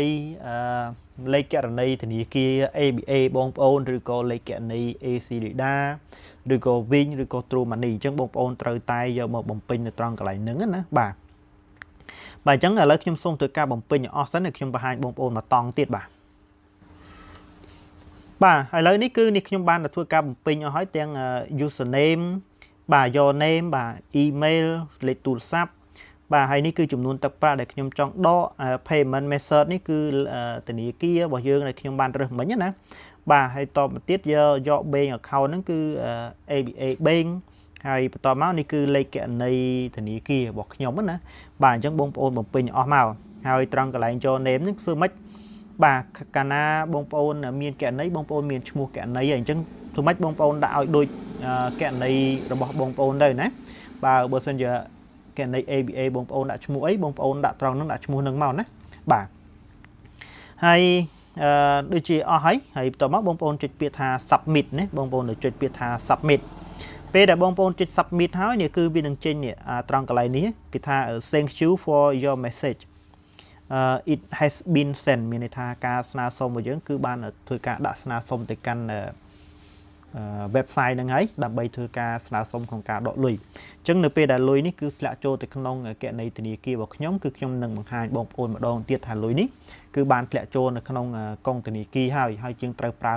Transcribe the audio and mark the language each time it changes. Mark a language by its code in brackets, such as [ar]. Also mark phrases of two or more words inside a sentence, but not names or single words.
[km] នីធនាគារ ABA បងប្អូនឬក៏លេខគណនី Acleda ឬក៏ Win ឬក៏ Truemoney អញ្ចឹងបងប្អូនត្រូវតែយកមកបំពេញនៅត្រង់កន្លែងហ្នឹងណាបាទអញ្ចឹងឥឡូវខ្ញុំសូមធ្វើការបំពេញអស់សិនឲ្យខ្ញុំបង្ហាញបងប្អូនមកតង់ទៀតបាទឥឡូវនេះគឺនេះខ្ញុំបានធ្វើការបំ ពេញអស់ហើយទាំង username បាទ [en] your name [km] បាទ email លេខទូរស័ព្ទបាទហើយនេះគឺចំនួនទឹកប្រាក់ដែលខ្ញុំចង់ដក [en] payment method [km] នេះគឺធនាគាររបស់យើងដែលខ្ញុំបានរើសមិញណាបាទហើយតបទៀតយក [en] bank account [km] ហ្នឹង គឺ ABA bank ហើយបន្តមកនេះគឺលេខគណនីធនាគាររបស់ខ្ញុំណាបាទអញ្ចឹងបងប្អូនបំពេញអស់មកហើយត្រង់កន្លែង [en] your name [km] ហ្នឹងធ្វើម៉េច បាទកាលណាបងប្អូនមានគណនីបងប្អូនមានឈ្មោះគណនីហើយអញ្ចឹងធ្វើម៉េចបងប្អូនដាក់ឲ្យដូចគណនីរបស់បងប្អូន ទៅណាបាទបើសិនជាគណនី ABA បងប្អូនដាក់ឈ្មោះអីបងប្អូនដាក់ត្រង់ហ្នឹងដាក់ឈ្មោះហ្នឹងមកណាបាទហើយដូចជាអស់ហើយបន្តមកបងប្អូនចុចពាក្យថា submit ណាបងប្អូនចុចពាក្យថា submit ពេលដែលបងប្អូនចុច submit ហើយនេះគឺវានឹងចេញនេះត្រង់កន្លែងនេះគេថា [en] thank you for your message it has been sent [km] មានន័យថាការស្នើសុំរបស់យើងគឺបានធ្វើការដាក់ស្នើសុំទៅកាន់ website ហ្នឹងហើយដើម្បីធ្វើការស្នើសុំក្នុងការដកលុយអញ្ចឹងនៅពេលដែលលុយនេះគឺធ្លាក់ចូលទៅក្នុងគណនីធនាគាររបស់ខ្ញុំគឺខ្ញុំនឹងបង្ហាញបងប្អូនម្ដងទៀតថាលុយនេះគឺបានធ្លាក់ចូលនៅក្នុងកុងធនាគារហើយយើងត្រូវប្រើ